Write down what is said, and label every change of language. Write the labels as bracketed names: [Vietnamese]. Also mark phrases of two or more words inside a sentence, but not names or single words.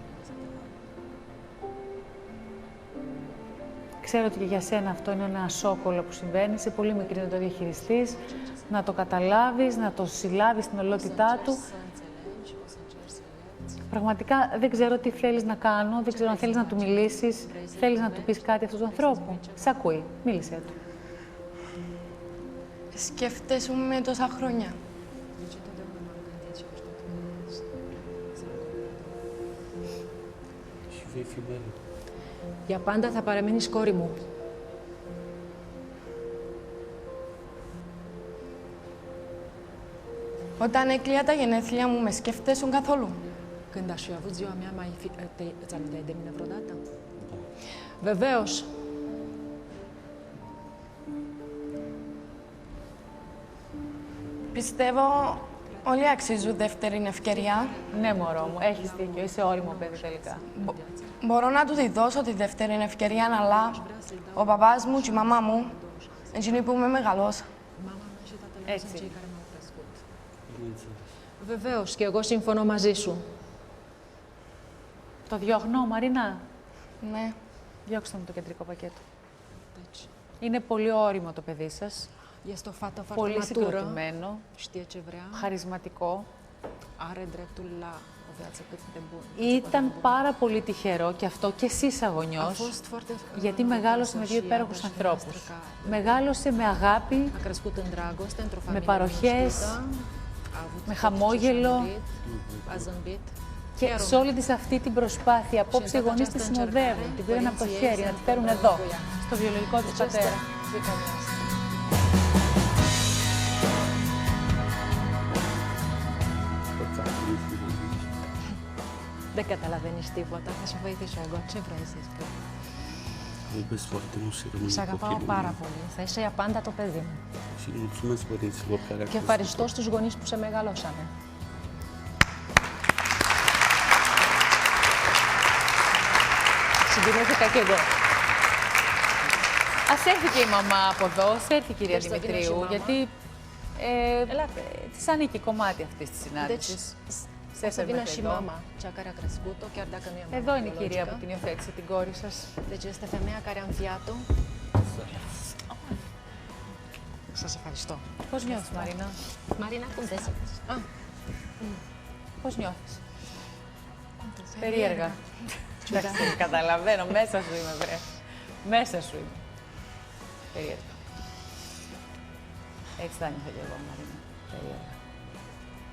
[Greek] Ξέρω ότι και για σένα αυτό είναι ένα σόκολο που συμβαίνει, είσαι πολύ μικρή να το διαχειριστείς, να το καταλάβεις, να το συλλάβεις στην ολότητά του. Πραγματικά δεν ξέρω τι θέλεις να κάνω, δεν ξέρω αν θέλεις να του μιλήσεις, θέλεις να του πεις κάτι αυτού του ανθρώπου. Σ' ακούει, μίλησέ του. Σκέφτεσαι με τόσα χρόνια. [Romanian] Și vei fi mereu. [Greek] Για πάντα θα παραμείνεις κόρη μου. Όταν έκλεια τα γενέθλια μου, με σκέφτεσαι καθόλου? [Romanian] Când aș fi avut ziua mea, îți aminteai de mine vreodată? [Greek] Βεβαίως. Πιστεύω όλοι αξίζουν δεύτερη ευκαιρία. Ναι, μωρό μου, έχεις δίκιο, είσαι όριμο παιδί τελικά. Μπορώ να του τη δώσω τη δεύτερη ευκαιρία, αλλά ο παπάς μου και η μαμά μου, εκείνοι που με μεγαλώσαν. Έτσι. Βεβαίως, και εγώ συμφωνώ μαζί σου. Το διώχνω, Μαρίνα. Ναι. Διώξτε μου το κεντρικό πακέτο. Είναι πολύ όριμο το παιδί σας. [Romanian] Este o fată foarte [Greek] Πολύ [Romanian] matură, [Greek] συγκροτημένο, [Romanian] știe ce vrea, [Greek] χαρισματικό. [Romanian] are dreptul la o viață cât de bună. [Greek] Ήταν πάρα πολύ τυχερό και αυτό και εσύ σαν γονιός, γιατί μεγάλωσε με δύο υπέροχους ανθρώπους. Μεγάλωσε με αγάπη, [Romanian] A crescut în dragoste, într-o [Greek] με [Romanian] familie [Greek] παροχές, [Romanian] liniștită, a avut [Greek] με [Romanian] tot ce și-a [Greek] χαμόγελο. [Romanian] dorit, a zâmbit. [Greek] Και σε όλη της αυτή την προσπάθεια, απόψε οι γονείς τη συνοδεύουν, την πήραν από το χέρι, να τη φέρουν εδώ, στο βιολογικό της πατέρα. Δεν καταλαβαίνεις τίποτα, θα σε βοηθήσω εγώ. [Romanian] Ce vrei să spui? Îl iubesc foarte mult și rămâne [Greek] Σ' αγαπάω [Romanian] copilul [Greek] πάρα [Romanian] meu. [Greek] πολύ. Θα είσαι για πάντα το παιδί μου. [Romanian] Și mulțumesc părinților care au [Greek] Και ευχαριστώ στους γονείς που σε μεγαλώσανε. Συγκινήθηκα κι εγώ. Ας έρθει και η μαμά από εδώ, ας έρθει η κυρία Δημητρίου, γιατί της ανήκει κομμάτι αυτής της συνάντησης. [Romanian] Deci, să vină și mama, cea care a crescut-o, chiar dacă nu e mama [Greek] Εδώ είναι η κυρία [Romanian] biologică. [Greek] που την υιοθέτησε την κόρη σας. [Romanian] Deci este femeia care a înfiat-o. [Greek] Σας ευχαριστώ. Πώς νιώθεις, Μαρίνα? Μαρίνα, [Romanian] cum te simți? [Greek] Πώς νιώθεις? Περίεργα. Εντάξει, καταλαβαίνω, μέσα σου είμαι, βρε. Μέσα σου είμαι. Περίεργα. Έτσι θα νιώθω κι εγώ, Μαρίνα.